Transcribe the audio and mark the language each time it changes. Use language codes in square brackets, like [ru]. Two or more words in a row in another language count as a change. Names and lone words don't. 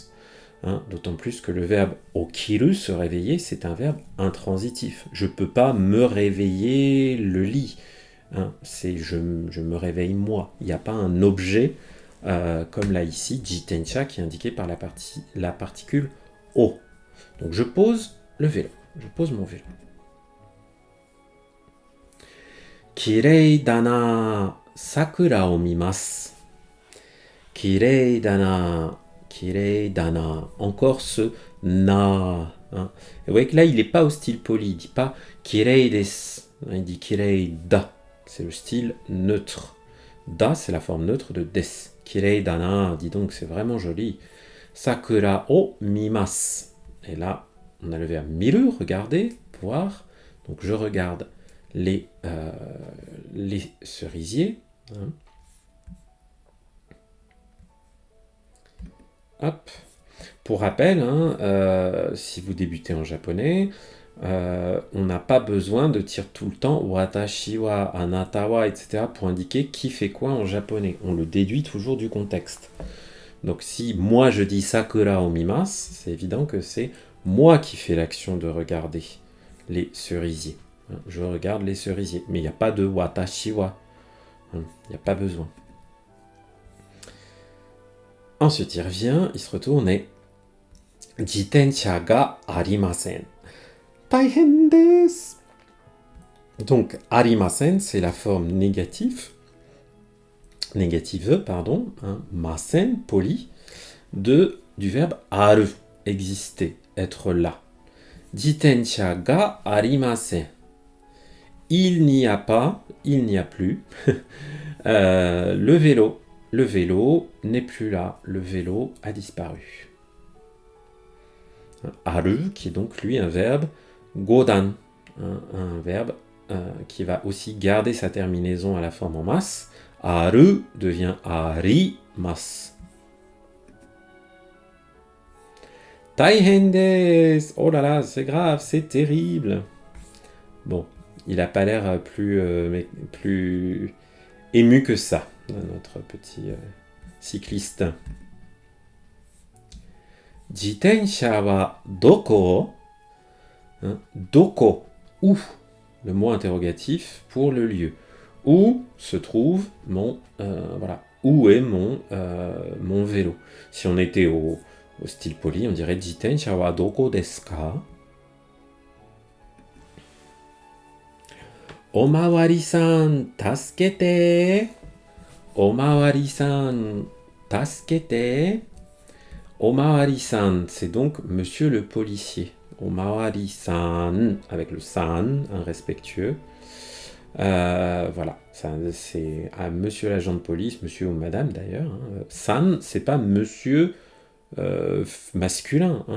[fr] D'autant plus que le verbe okiru, se réveiller, c'est un verbe intransitif. Je ne peux pas me réveiller le lit. C'est je me réveille moi. Il n'y a pas un objet comme là ici, jitensha, qui est indiqué par la particule o. Donc je pose le vélo. Je pose mon vélo. [ja] きれいだな、桜を見ます. きれいだな、きれいだな. [fr] Encore ce na. Et vous voyez que là, il n'est pas au style poli. Il ne dit pas [ja] きれいです. [fr] Il dit [ja] きれいだ. [fr] C'est le style neutre. Da, c'est la forme neutre de des. [ja] きれいだな, [fr] dis donc, c'est vraiment joli. [ja] 桜を見ます. [fr] Et là, on a le verbe miru, regarder, voir. Donc je regarde les cerisiers. Hop. Pour rappel, si vous débutez en japonais, on n'a pas besoin de dire tout le temps [ja] 私は、あなたは, [fr] etc. pour indiquer qui fait quoi en japonais. On le déduit toujours du contexte. Donc si moi je dis [ja] 桜を見ます, [fr] c'est évident que c'est moi qui fais l'action de regarder les cerisiers. Je regarde les cerisiers. Mais il n'y a pas de [ja] 私は. [fr] Il n'y a pas besoin. Ensuite, il revient, il se retourne et [ja] 自転車がありません. 大変です. [fr] Donc, arimasen, c'est la forme négative, masen, poli, du verbe aru, exister, être là. [ja] 自転車がありません. [fr] Il n'y a pas, il n'y a plus, le vélo. Le vélo n'est plus là, le vélo a disparu. Aru, qui est donc lui un verbe godan, un verbe qui va aussi garder sa terminaison à la forme en mas. Aru devient arimasu. [ja] 大変です. [fr] Oh là là, c'est grave, c'est terrible. Bon, il n'a pas l'air plus ému que ça, notre petit cycliste. [ja] 自転車はどこ? [fr] Doko, où? Le mot interrogatif pour le lieu. Où se trouve mon... où est mon vélo? Si on était au style poli, on dirait [ja] 自転車はどこですか? おまわりさん、助けて. おまわりさん、助けて. [fr] Omawari-san, c'est donc monsieur le policier. Omawari-san, avec le san, un respectueux. Voilà, c'est à monsieur l'agent de police, monsieur ou madame d'ailleurs. San, c'est pas monsieur masculin, hein.